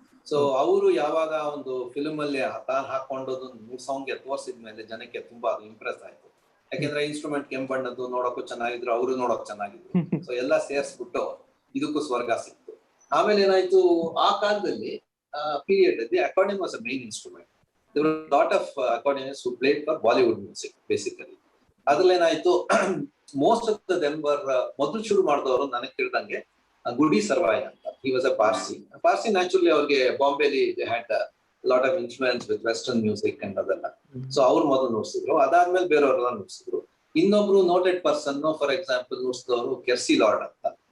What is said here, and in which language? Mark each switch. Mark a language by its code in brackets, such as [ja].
[kn] So ಅವರು ಯಾವಾಗ ಒಂದು ಫಿಲ್ಮ್ ಅಲ್ಲಿ ತಾನು ಹಾಕೊಂಡೋದು ನುಡ್ಸೋಂಗೆ ತೋರಿಸಿದ್ಮೇಲೆ ಜನಕ್ಕೆ ತುಂಬಾ ಅದು ಇಂಪ್ರೆಸ್ ಆಯ್ತು. ಯಾಕೆಂದ್ರೆ ಇನ್ಸ್ಟ್ರೂಮೆಂಟ್ ಕೆಂಪಣ್ಣದ್ದು ನೋಡಕ್ಕೂ ಚೆನ್ನಾಗಿದ್ರು, ಅವರು ನೋಡಕ್ ಚೆನ್ನಾಗಿದ್ರು. ಸೊ ಎಲ್ಲಾ ಸೇರ್ಸ್ಬಿಟ್ಟು ಇದಕ್ಕೂ ಸ್ವರ್ಗ ಸಿಕ್ತು. ಆಮೇಲೆ ಏನಾಯ್ತು, ಆ ಕಾಲದಲ್ಲಿ ಪೀರಿಯಡ್ ಅಲ್ಲಿ [en] Accordion was a main instrument. There were a lot of accordionists who played for Bollywood music basically. [kn] ಅದ್ರಲ್ಲಿ ಏನಾಯ್ತು, [en] most of them were [kn] ಮೊದಲು ಶುರು ಮಾಡಿದವರು ನನಗೆ ತಿಳಿದಂಗೆ ಗುಡಿ ಸರ್ವಾಯ್ ಅಂತ. [en] He was a Parsi. Naturally [kn] ಅವ್ರಿಗೆ ಬಾಂಬೆಲಿ [en] They had lot of influence with western music and ಅದೆಲ್ಲ. [kn] ಸೊ ಅವ್ರು ಮೊದಲು ನುಡಿಸಿದ್ರು, ಅದಾದ್ಮೇಲೆ ಬೇರೆಯವರೆಲ್ಲ ನುಡಿಸಿದ್ರು. ಇನ್ನೊಬ್ರು [en] noted person for example [kn] ನುಡಿಸಿದವರು ಕೆರ್ಸಿ lord ಅಂತ.